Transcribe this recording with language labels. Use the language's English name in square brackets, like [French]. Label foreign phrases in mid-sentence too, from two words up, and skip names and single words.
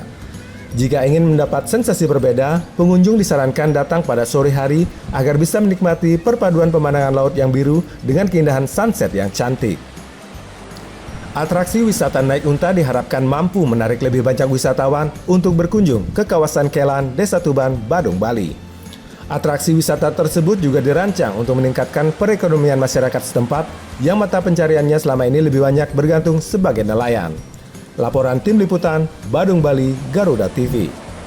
[Indonesian] Jika ingin mendapat sensasi berbeda, pengunjung disarankan datang pada sore hari agar bisa menikmati perpaduan pemandangan laut yang biru dengan keindahan sunset yang cantik. Atraksi wisata naik unta diharapkan mampu menarik lebih banyak wisatawan untuk berkunjung ke kawasan Kelan, Desa Tuban, Badung, Bali. Atraksi wisata tersebut juga dirancang untuk meningkatkan perekonomian masyarakat setempat yang mata pencariannya selama ini lebih banyak bergantung sebagai nelayan. Laporan Tim Liputan, Badung, Bali, Garuda TV.